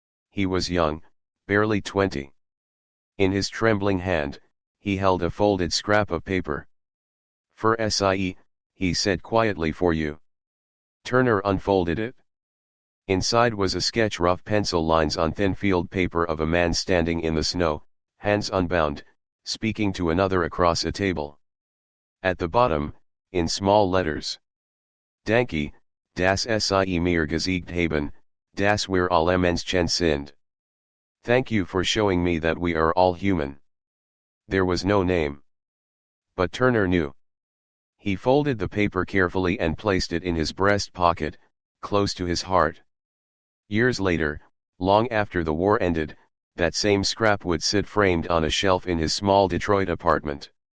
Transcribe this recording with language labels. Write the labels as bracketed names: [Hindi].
[English] He was young, barely 20. In his trembling hand, he held a folded scrap of paper. [German] "For Sie," [English] he said quietly, "for you." Turner unfolded it. Inside was a sketch, rough pencil lines on thin field paper, of a man standing in the snow, hands unbound, speaking to another across a table. [German] At the bottom, in small letters: "Danke, das Sie mir gezeigt haben, das wir alle Menschen sind." [English] Thank you for showing me that we are all human. There was no name. But Turner knew. He folded the paper carefully and placed it in his breast pocket, close to his heart. Years later, long after the war ended, that same scrap would sit framed on a shelf in his small Detroit apartment.